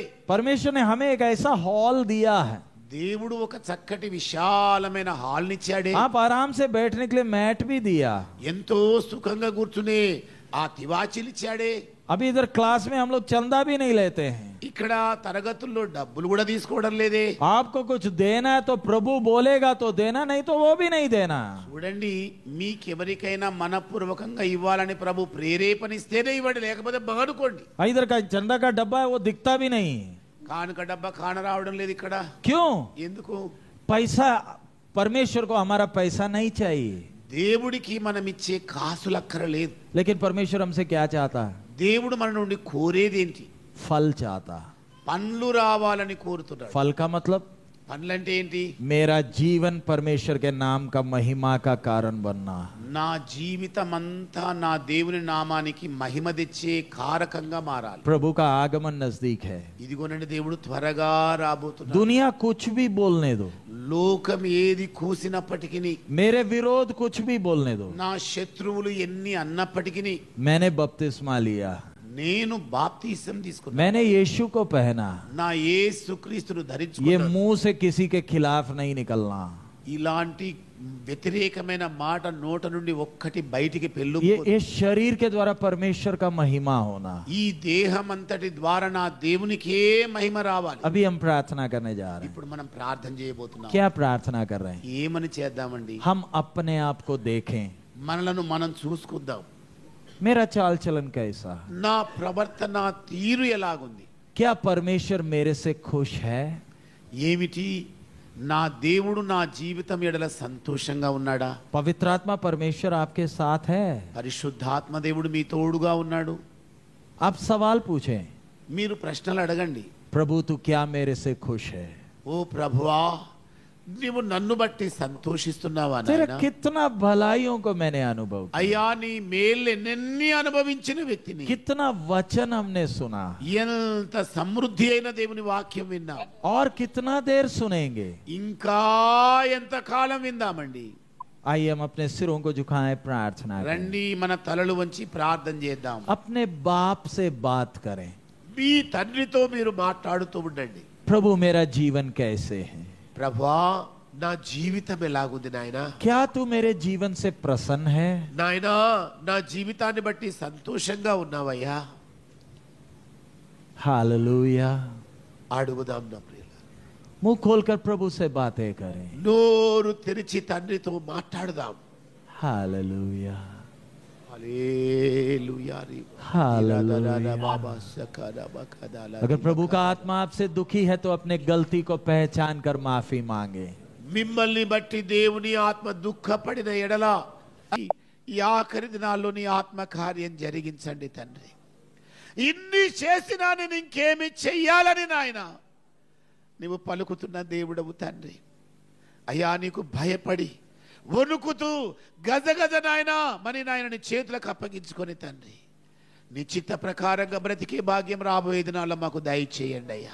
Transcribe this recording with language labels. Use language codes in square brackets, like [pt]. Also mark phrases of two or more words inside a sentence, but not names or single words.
[hi] परमेश्वर ने हमें एक ऐसा हॉल दिया है, [te] దేవుడు ఒక చక్కటి విశాలమైన హాల్ నిచ్చాడే. [hi] आप आराम से बैठने के लिए मैट भी दिया। [te] ఎంతో సుఖంగా కూర్చునే ఆ తివాచీలు ఇచ్చాడే. [hi] अभी इधर क्लास में हम लोग चंदा भी नहीं लेते हैं, [te] ఇక్కడ తరగతుల్లో డబ్బులు కూడా తీసుకోవడం లేదే. [hi] आपको कुछ देना है तो प्रभु बोलेगा तो देना, नहीं तो वो भी नहीं देना। [te] చూడండి, మీకెవరికైనా మనపూర్వకంగా ఇవ్వాలని ప్రభు ప్రేరేపణిస్తేనే ఇవ్వండి, లేకపోతే బాడుకోండి. [hi] इधर का चंदा का डब्बा है वो दिखता भी नहीं, [te] కానుక డబ్బా కాన రావడం లేదు ఇక్కడ. [hi] क्यों? [te] ఎందుకు? [hi] पैसा, परमेश्वर को हमारा पैसा नहीं चाहिए, [te] దేవుడికి మనం ఇచ్చే కాసులక్కర లేదు. [hi] लेकिन परमेश्वर हमसे क्या चाहता है? [te] దేవుడు మన నుండి కోరేదేంటి? [hi] फल चाहता। [te] పండ్లు రావాలని కోరుతున్నాడు. [hi] फल का मतलब [te] పండ్లంటే ఏంటి? [hi] मेरा जीवन परमेश्वर के नाम का महिमा का कारण बनना। [te] నా జీవితం అంతా నా దేవుని నామానికి మహిమ తెచ్చే కారకంగా మారాలి. [hi] प्रभु का आगमन नजदीक है, [te] ఇదిగోనండి దేవుడు త్వరగా రాబోతున్నాడు. [hi] दुनिया कुछ भी बोलने दो, [te] లోకం ఏది కూసినప్పటికీ, [hi] मेरे विरोध कुछ भी बोलने दो, [te] నా శత్రువులు ఎన్ని అన్నప్పటికీ, [hi] मैंने बपतिस्मा लिया, [te] నేను బాప్తిసం తీసుకున్నా, [hi] मैंने यीशु को पहना, [te] నా యేసుక్రీస్తును [hi] ये [te] ధరించుకున్నాను. [hi] मुंह से किसी के खिलाफ नहीं निकलना, [te] ఇలాంటి వ్యతిరేకమైన మాట నోట నుండి ఒక్కటి బయటికి పెళ్ళు. [hi] ये इस शरीर के द्वारा परमेश्वर का महिमा होना। [te] ఈ దేహం అంతటి ద్వారా నా దేవునికే మహిమ రావాలి. [hi] अभी हम प्रार्थना करने जा रहे हैं। [te] ఇప్పుడు మనం ప్రార్థన చేయబోతున్నాం. [hi] क्या प्रार्थना कर रहे हैं? [te] ఏమని చేద్దామండి? [hi] हम अपने आप को देखें, [te] మనలను మనం చూసుకుందాం. [hi] मेरा चाल चलन कैसा, [te] నా ప్రవర్తన తీరు ఎలాగుంది? [hi] क्या परमेश्वर मेरे से खुश है? [te] ఏమిటి? నా దేవుడు నా జీవితం ఎడల సంతోషంగా ఉన్నాడా? [hi] पवित्र आत्मा परमेश्वर आपके साथ है? [te] పరిశుద్ధాత్మ దేవుడు మీ తోడుగా ఉన్నాడు? [hi] आप सवाल पूछें, [te] మీరు ప్రశ్నలు అడగండి. [hi] प्रभु तू क्या मेरे से खुश है? [te] ఓ ప్రభువా, నీవు నన్ను బట్టి సంతోషిస్తున్నావా [hi] तेरे [te] నాయనా? [hi] कितना भलाइयों को मैंने अनुभव किया, [te] అయ్యా, నీ మేలు ఎన్నెన్ని అనుభవించిన వ్యక్తిని. [hi] कितना वचन हमने सुना, [te] ఎంత సమృద్ధి అయిన దేవుని వాక్యం విన్నాం. [hi] और कितना देर सुनेंगे। [te] ఇంకా ఎంత కాలం విందామండి? [hi] आइए हम अपने सिरों को झुकाएं, प्रार्थना करें, [te] రండి, మన తలలు వంచి ప్రార్థన చేద్దాం. [hi] अपने बाप से बात करें। [te] మీ తండ్రితో మీరు మాట్లాడుతూ ఉండండి. [hi] प्रभु मेरा जीवन कैसे है? [te] ప్రభువా, నా జీవితం ఎలాగుంది నాయనా? [hi] क्या तू मेरे जीवन से प्रसन्न है? [te] నాయనా, నా జీవితాన్ని బట్టి సంతోషంగా ఉన్నావయ్యా. [hi] हालेलुया। [te] అడుగుదాం నా ప్రియుల. [hi] मुंह खोलकर प्रभु से बातें करें। [te] నోరు తెరిచి తండ్రితో మాట్లాడదాం. [hi] हालेलुया, [te] హల్లెలూయా. [hi] हालेलुया। బాబా సకరా బకదాల. अगर प्रभु का आत्मा आपसे दुखी है तो अपने गलती को पहचान कर माफी मांगे। [te] మిమ్మల్ని బట్టి దేవుని ఆత్మ దుఃఖపడిన ఎడల ఈ ఆఖరి దినాల్లో నీ ఆత్మ కార్యం జరిగించండి తండ్రి. ఇన్ని చేసినా నేను ఇంకేమి చెయ్యాలని నాయన నీవు పలుకుతున్న దేవుడవు తండ్రి. అయ్యా, నీకు భయపడి వణుకుతూ గజగజ నాయన మని నాయనని చేతులకు అప్పగించుకొని తండ్రి, నీ చిత్త ప్రకారంగా బ్రతికే భాగ్యం రాబోయే దినాల్లో మాకు దయచేయండి అయ్యా.